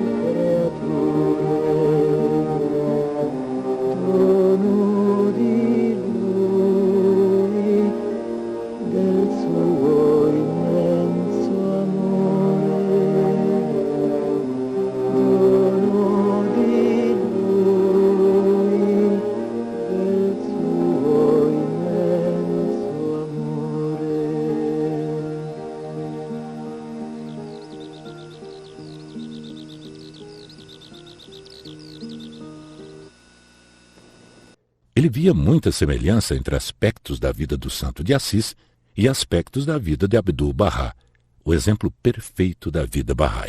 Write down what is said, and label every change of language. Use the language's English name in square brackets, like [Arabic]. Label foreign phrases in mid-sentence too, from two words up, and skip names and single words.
[Italian] creature, dono di lui, del suo immenso amore, dono di lui, del suo immenso amore. [Portuguese] Ele via muita semelhança entre aspectos da vida do Santo de Assis e aspectos da vida de Abdul-Bahá, o exemplo perfeito da vida Bahá'í.